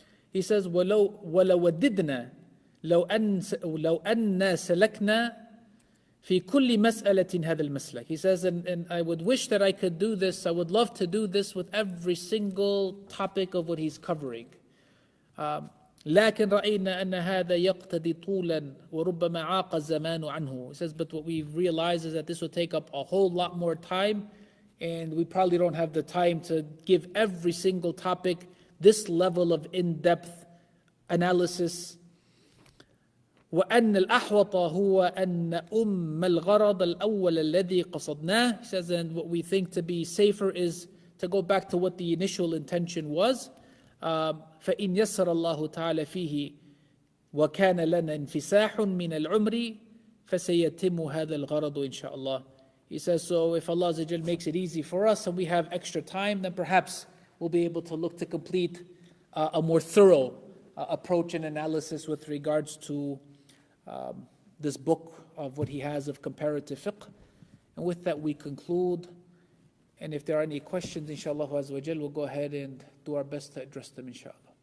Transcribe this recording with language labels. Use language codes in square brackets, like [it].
[en] He says, [ar] وَلَوْ وَدِدْنَا لو أن سلكنا في كل مسألة هذا المسلك. [en] He says, and I would wish that I could do this, I would love to do this with every single topic of what he's covering. [ar] لكن رأينا أن هذا يقتضي طولا وربما عاق الزمان عنه. [en] He says, but what we've realized is that this will take up a whole lot more time, and we probably don't have the time to give every single topic this level of in-depth analysis. [ar] وأن الأحوط هو أن الغرض الأول الذي قصدناه. [en] He says, and what we think to be safer is to go back to what the initial intention was. [ar] فإن يسر الله تعالى فيه وكان لنا انفساح من العمر فسيتم هذا الغرض إن شاء الله. [en] He says, so if Allah Azza wa Jal makes it easy for us and we have extra time, then perhaps we'll be able to look to complete a more thorough approach and analysis with regards to this book of what he has of comparative fiqh. And with that we conclude. And if there are any questions, inshallah Azza wa Jal, we'll go ahead and do our best to address them, inshallah.